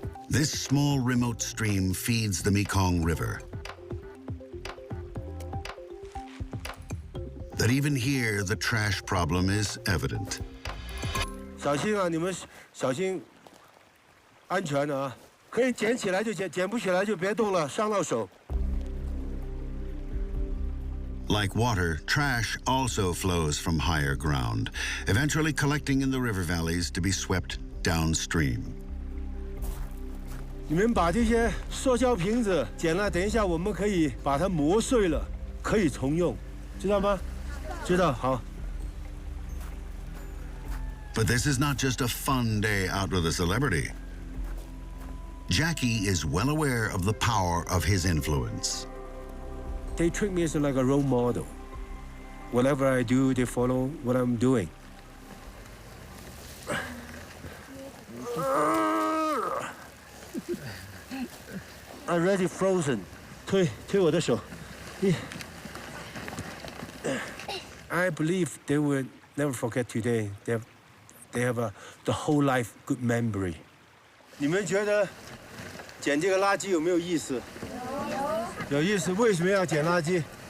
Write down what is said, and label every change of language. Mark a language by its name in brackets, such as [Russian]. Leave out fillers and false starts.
[English] This small remote stream feeds the Mekong River. That even here, the trash problem is evident. [Chinese] 小心啊，你们小心，安全啊！可以捡起来就捡，捡不起来就别动了，伤到手。 [English] Like water, trash also flows from higher ground, eventually collecting in the river valleys to be swept downstream. [Chinese] 你们把这些塑胶瓶子捡了，等一下我们可以把它磨碎了，可以重用，知道吗？知道，好。 [English] But this is not just a fun day out with a celebrity. Jackie is well aware of the power of his influence. They treat me as like a role model. Whatever I do, they follow what I'm doing. I'm already frozen. [Chinese] 推我的手。 [English] I believe they will never forget today. They have the whole life good memory. [Chinese] 你们觉得捡这个垃圾有没有意思？有意思。为什么要捡垃圾？